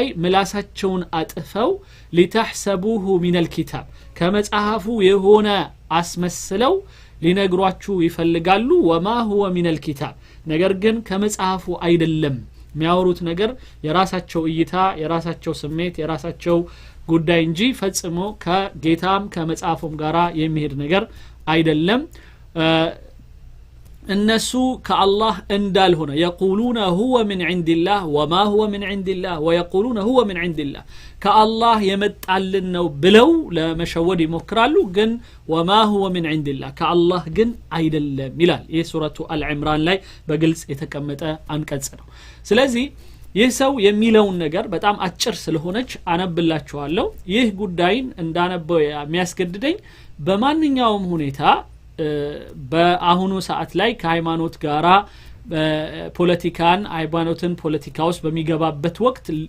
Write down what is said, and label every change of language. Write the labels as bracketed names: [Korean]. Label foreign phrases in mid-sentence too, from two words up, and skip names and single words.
[Amharic] ምላሳቸውን አጥፈው [Arabic] لتحسبوه من الكتاب [Amharic] ከመጽሐፉ የሆነ አስመስለው ሊነግሯችሁ ይፈልጋሉ [Arabic] وما هو من الكتاب [Amharic] ነገር ግን ከመጽሐፉ አይደለም የሚያወሩት ነገር የራሳቸው እይታ የራሳቸው ስሜት የራሳቸው ጉዳይ እንጂ ፈጽሞ ከጌታም ከመጽሐፉም ጋራ የሚሄድ ነገር አይደለም እነሱ ከአላህ እንዳልሆነ [Arabic] يقولون هو من عند الله وما هو من عند الله ويقولون هو من عند [Amharic] الله ከአላህ የመጣልን ነው ብለው ለመሸወድ ይሞክራሉ ግን [Arabic] وما هو من عند الله [Amharic] ከአላህ ግን አይደለም ይላል ይህ ሱረቱ አልዕምራን ላይ በግልጽ የተቀመጠ አንቀጽ ነው ስለዚህ ይህ ሰው የሚለውን ነገር በጣም አጭር ስለሆነች አነብላችኋለሁ ይህ ጉዳይን እንዳነበው የሚያስገድደኝ በማንኛውም ሁኔታ በአሁኑ ሰዓት ላይ ከሃይማኖት ጋራ ፖለቲካን ሃይማኖትን ፖለቲካ ውስጥ በሚገባበት ወቅት